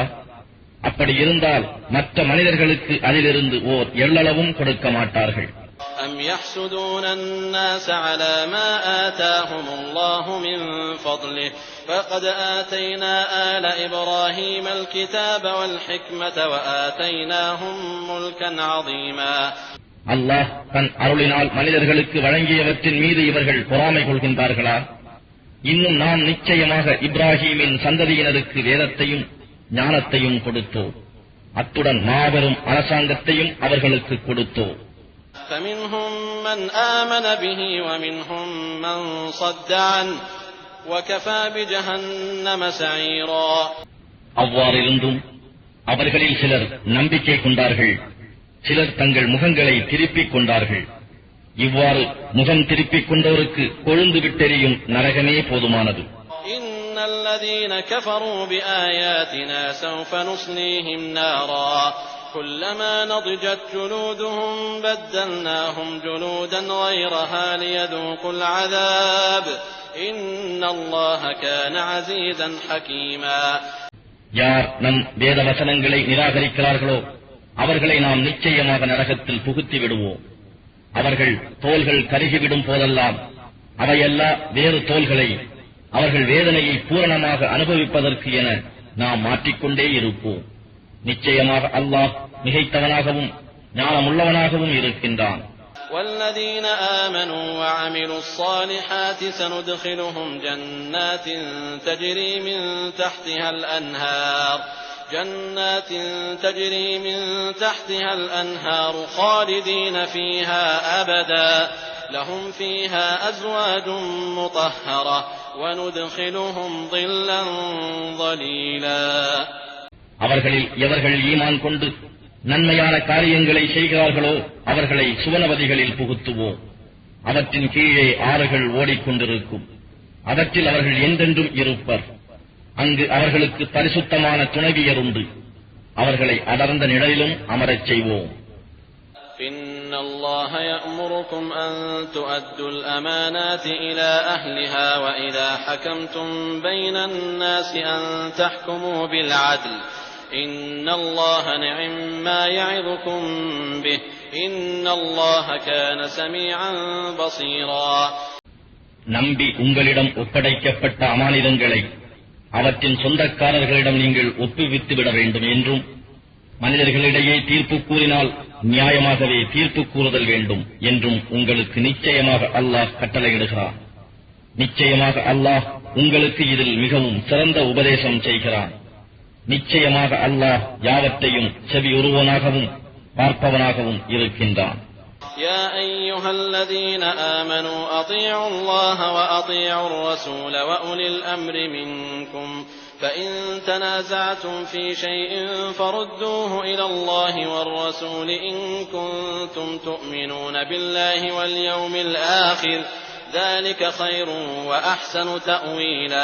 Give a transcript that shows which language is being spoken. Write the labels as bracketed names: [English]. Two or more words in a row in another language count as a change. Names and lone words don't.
[Tamil] அப்படி இருந்தால் மற்ற மனிதர்களுக்கு அதிலிருந்து ஓர் எள்ளளவும் கொடுக்க மாட்டார்கள். [Arabic] أم يحسدون الناس على ما آتاهم الله من فضله فقد آتينا آل إبراهيم الكتاب والحكمة وآتيناهم ملكا عظيما. [Tamil] அல்லாஹ் தன் அருளினால் மனிதர்களுக்கு வழங்கியவற்றின் மீது இவர்கள் பொறாமை கொள்கின்றார்களா? இன்னும் நாம் நிச்சயமாக இப்ராஹீமின் சந்ததியினருக்கு வேதத்தையும் ஞானத்தையும் கொடுத்தோம். அத்துடன் மாபெரும் அரசாங்கத்தையும் அவர்களுக்கு கொடுத்தோம். [Arabic] فمنهم من آمن به ومنهم من صد عنه وكفى بجهنم سعيرا. [Tamil] அவ்வாறிருந்தும் அவர்களில் சிலர் நம்பிக்கை கொண்டார்கள், சிலர் தங்கள் முகங்களை திருப்பிக் கொண்டார்கள். இவ்வாறு முகம் திருப்பிக் கொண்டோருக்கு கொழுந்து விட்டெறியும் நரகமே போதுமானது. [Arabic] إن الذين كفروا بآياتنا سوف نصليهم نارا كلما نضجت جلودهم بدلناهم جلودا غيرها ليذوقوا العذاب إن الله كان عزيزا حكيما. [Tamil] யார் நம் வேத வசனங்களை நிராகரிக்கிறார்களோ அவர்களை நாம் நிச்சயமாக நரகத்தில் புகுத்தி விடுவோம். அவர்கள் தோள்கள் கருகிவிடும் போதெல்லாம் அவையெல்லா வேறு தோள்களை அவர்கள் வேதனையை பூரணமாக அனுபவிப்பதற்கு என நாம் மாற்றிக்கொண்டே இருப்போம். நிச்சயமாக அல்லாஹ் மிகைத்தவனாகவும் ஞானமுள்ளவனாகவும் இருக்கின்றான். [Arabic] والذين آمنوا وعملوا الصالحات سندخلهم جنات تجري من تحتها الأنهار خالدين فيها أبدا لهم فيها أزواج مطهرة وندخلهم ظلا ظليلا. [Tamil] அவர்களில் எவர்கள் ஈமான் கொண்டு நன்மையான காரியங்களை செய்கிறார்களோ அவர்களை சுவனவதிகளில் புகுத்துவோம். அவற்றின் கீழே ஆறுகள் ஓடிக்கொண்டிருக்கும். அவற்றில் அவர்கள் என்றென்றும் இருப்பர். அங்கு அவர்களுக்கு பரிசுத்தமான துணைவியர் உண்டு. அவர்களை அடர்ந்த நிழலிலும் அமரச் செய்வோம். [Arabic] إن الله يأمركم أن تؤدوا الأمانات إلى أهلها وإذا حكمتم بين الناس أن تحكموا بالعدل إن الله نعم ما يعظكم به إن الله كان سميعا بصيرا. [Tamil] நம்பி உங்களிடம் ஒப்படைக்கப்பட்ட அமானிதங்களை அவற்றின் சொந்தக்காரர்களிடம் நீங்கள் ஒப்புவித்துவிட வேண்டும் என்றும் மனிதர்களிடையே தீர்ப்பு கூறினால் நியாயமாகவே தீர்ப்பு கூறுதல் வேண்டும் என்றும் உங்களுக்கு நிச்சயமாக அல்லாஹ் கட்டளையிடுகிறான். நிச்சயமாக அல்லாஹ் உங்களுக்கு இதில் மிகவும் சிறந்த உபதேசம் செய்கிறான். நிச்சயமாக அல்லாஹ் யாவற்றையும் செவியுறுவனாகவும் பார்ப்பவனாகவும் இருக்கின்றான். [Arabic] يا أيها الذين آمنوا أطيعوا الله وأطيعوا الرسول وأولي الأمر منكم فإن تنازعتم في شيء فردوه إلى الله والرسول إن كنتم تؤمنون بالله واليوم الآخر ذلك خير وأحسن تأويلا.